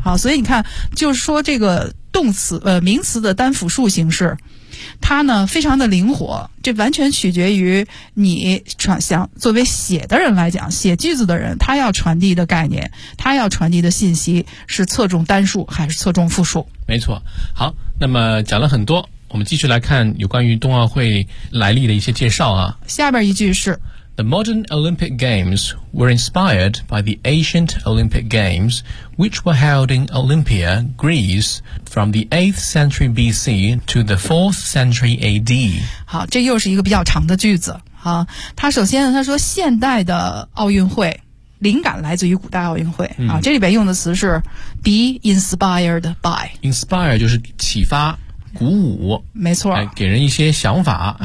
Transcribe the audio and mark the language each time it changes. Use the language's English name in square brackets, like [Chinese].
[Chinese] 好，所以你看，就是说这个动词名词的单复数形式，它呢非常的灵活，这完全取决于你想作为写的人来讲，写句子的人他要传递的概念，他要传递的信息是侧重单数还是侧重复数。没错，好，那么讲了很多。我们继续来看有关于冬奥会来历的一些介绍啊。下边一句是 [English] The modern Olympic Games were inspired by the ancient Olympic Games which were held in Olympia, Greece from the 8th century BC to the 4th century AD [Chinese] 好，这又是一个比较长的句子啊。他首先他说现代的奥运会灵感来自于古代奥运会啊，这里边用的词是 be inspired by。 inspire 就是启发鼓舞，没错，给人一些想法，